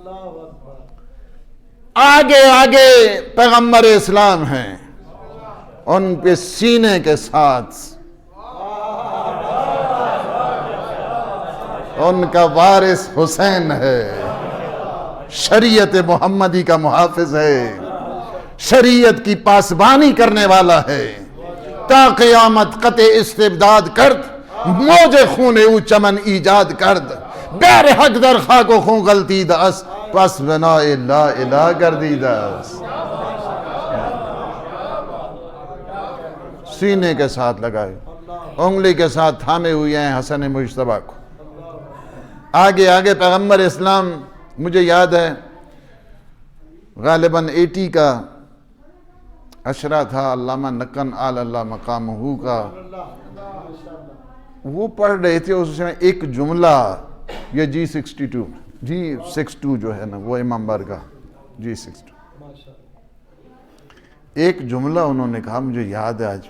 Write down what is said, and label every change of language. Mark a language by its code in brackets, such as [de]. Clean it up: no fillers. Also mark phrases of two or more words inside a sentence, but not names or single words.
[ur] آگے آگے پیغمبر اسلام ہیں، ان پہ سینے کے ساتھ ان کا وارث حسین ہے، شریعت محمدی کا محافظ ہے، شریعت کی پاسبانی کرنے والا ہے. [fa] تا قیامت قطع استبداد کرد، موج خون او چمن ایجاد کرد. بیر حق در خاک و خون غلطی دست، پس بنا [ar] لا الہ [fa] کردی دست. [ur] سینے کے ساتھ لگائے، انگلی کے ساتھ تھامے ہوئے ہیں حسن مجتبیٰ کو. آگے آگے پیغمبر اسلام، مجھے یاد ہے غالباً 80 کا عشرہ تھا، علامہ نقن آل اللہ مقامہ کا، وہ پڑھ رہے تھے اس میں ایک جملہ، یہ G62 جو ہے نا وہ امام بارگاہ G62، ایک جملہ انہوں نے کہا، مجھے یاد ہے آج بھی.